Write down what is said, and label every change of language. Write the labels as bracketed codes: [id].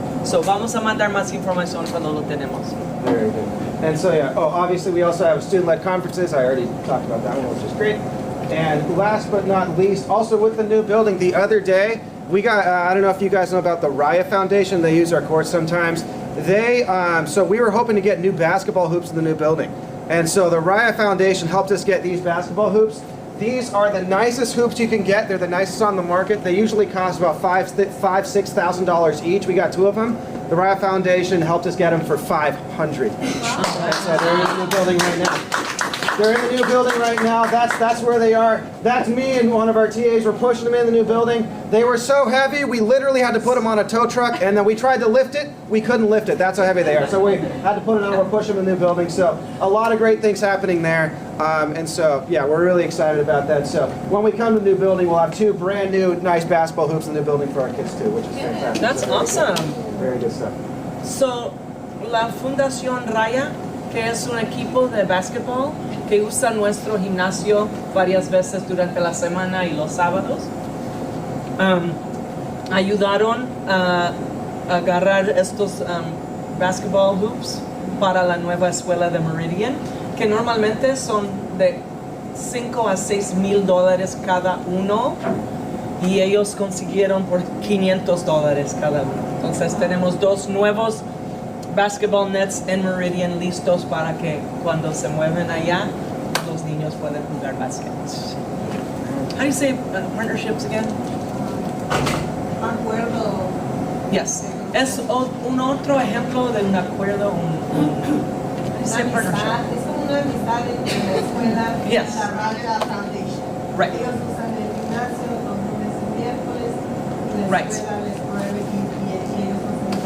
[es] So vamos a mandar más información cuando lo tenemos. [en] Very good. And so yeah, obviously we also have student-led conferences. I already talked about that one, which is great. And last but not least, also with the new building, the other day, we got, I don't know if you guys know about the Raya Foundation. They use our courts sometimes. So we were hoping to get new basketball hoops in the new building. And so the Raya Foundation helped us get these basketball hoops. These are the nicest hoops you can get. They're the nicest on the market. They usually cost about $6,000 each. We got 2 of them. The Raya Foundation helped us get them for $500 each. So they're in the new building right now. They're in the new building right now. That's where they are. That's me and one of our TAs. We're pushing them in the new building. They were so heavy, we literally had to put them on a tow truck, and then we tried to lift it. We couldn't lift it. That's how heavy they are. So we had to put it on. We're pushing them in the new building. So a lot of great things happening there. And so, yeah, we're really excited about that. So when we come to the new building, we'll have 2 brand new, nice basketball hoops in the new building for our kids too, which is fantastic. That's awesome. Very good stuff. [es] So, la Fundación Raya, que es un equipo de básquetbol que usa nuestro gimnasio varias veces durante la semana y los sábados, ayudaron a agarrar estos basketball hoops para la nueva escuela de Meridian, que normalmente son de $5,000 a $6,000 cada uno, y ellos consiguieron por $500 cada uno. Entonces tenemos 2 nuevos basketball nets en Meridian listos para que cuando se mueven allá, los niños puedan jugar básquet. [en] How do you say partnerships again? [es] Acuerdo. [en] Yes. [es] Es un otro ejemplo de un acuerdo, [en] how do you say partnership? [es] Es como una amistad entre la escuela y [en] Yes. [es] la Raya Foundation. [en] Right. [es] Ellos usan el gimnasio los lunes y miércoles, y la [en] Right. [es] escuela les provee y ellos usan